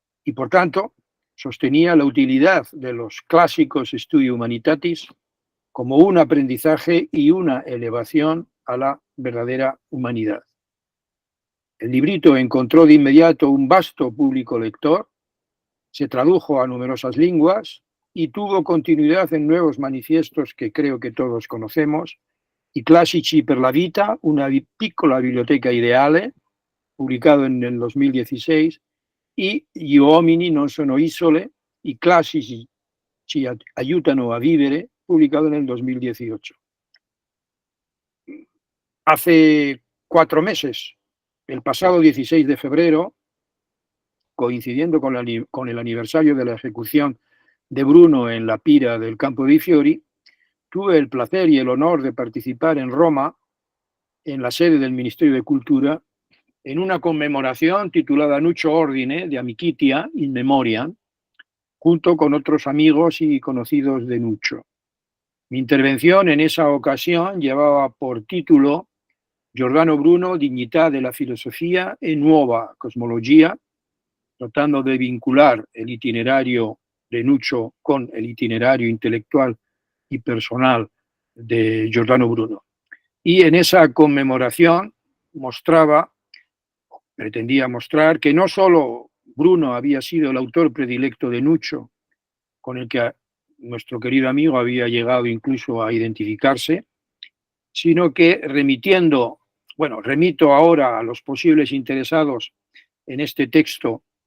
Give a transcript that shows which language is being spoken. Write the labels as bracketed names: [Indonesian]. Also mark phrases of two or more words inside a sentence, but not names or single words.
[Spanish] y por tanto sostenía la utilidad de los clásicos Studium Humanitatis como un aprendizaje y una elevación a la verdadera humanidad. El librito encontró de inmediato un vasto público lector, se tradujo a numerosas lenguas y tuvo continuidad en nuevos manifiestos que creo que todos conocemos, I classici per la vita, una piccola biblioteca ideale, publicado en el 2016, y Gli uomini non sono isole, i classici ci aiutano a vivere, publicado en el 2018. Hace 4 meses, el pasado 16 de febrero, coincidiendo con el aniversario de la ejecución de Bruno en la pira del Campo dei Fiori, tuve el placer y el honor de participar en Roma, en la sede del Ministerio de Cultura, en una conmemoración titulada Nuccio Ordine, de Amicitia in Memoriam, junto con otros amigos y conocidos de Nuccio. Mi intervención en esa ocasión llevaba por título Giordano Bruno, Dignità della filosofia e nuova cosmologia, tratando de vincular el itinerario de Nuccio con el itinerario intelectual y personal de Giordano Bruno. Y en esa conmemoración pretendía mostrar que no solo Bruno había sido el autor predilecto de Nuccio, con el que nuestro querido amigo había llegado incluso a identificarse, sino que remito ahora a los posibles interesados en este texto